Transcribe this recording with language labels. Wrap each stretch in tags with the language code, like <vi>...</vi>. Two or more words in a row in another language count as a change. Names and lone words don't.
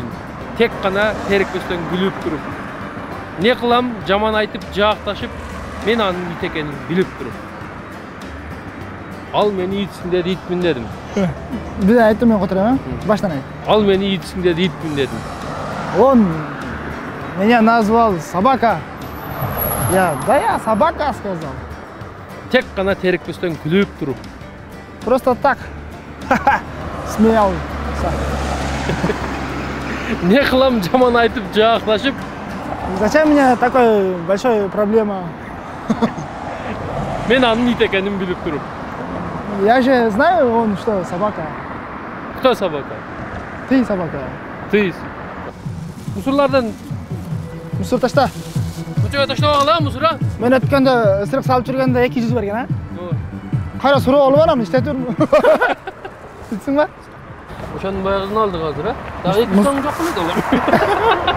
<ky>Тек гана терикпестен күлүп туруп. Не кылам, жаман айтып, жаакташып, мен анын ит экенин билип туруп. Ал мени итсиң деди, итмин дедим. Бир айттым мен котором, баштан айт. Ал мени итсиң деди, итмин дедим.</ky> <ru>Он меня назвал собака. Да я собака сказал.</ru> <ky>Тек гана терикпестен күлүп туруп.</ky> <ru>Просто так. Смеялся.</ru> <ky>Не кылам, жаман айтып, жаакташып.</ky> <ru>Зачем мне такой большой проблема?</ru> <ky>Мен анын ит экенин билип туруп.</ky> <ru>Я же знаю, он что, собака. Кто собака? Ты собака. Ты.</ru> <ky>Мусурлардан Мусор ташта. көчөгө таштап алгыла мусура. Мен өткөндө ысырык салып жүргөндө 200 берген, а? Кайра суроо алып барам, иштеп турмун. Билсиң ба? Ошонун баягысын алдык азыр, а? Дагы 2 сом жок беле алам.</ky>